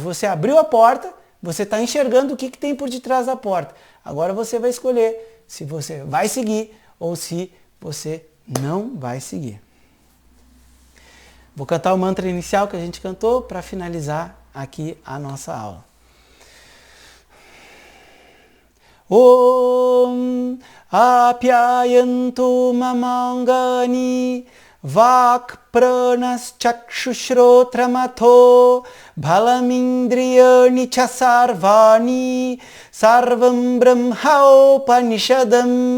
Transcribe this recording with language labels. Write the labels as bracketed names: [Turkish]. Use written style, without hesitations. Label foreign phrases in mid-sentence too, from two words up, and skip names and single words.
[Portuguese] Você abriu a porta, você está enxergando o que tem por detrás da porta. Agora você vai escolher se você vai seguir ou se você não vai seguir. Vou cantar o mantra inicial que a gente cantou para finalizar aqui a nossa aula. [Sanskrit] Om apyayantu mamangani Vak pranas chakshushrotamato Balamindriyani chasarvani Sarvam brahmaupanishadam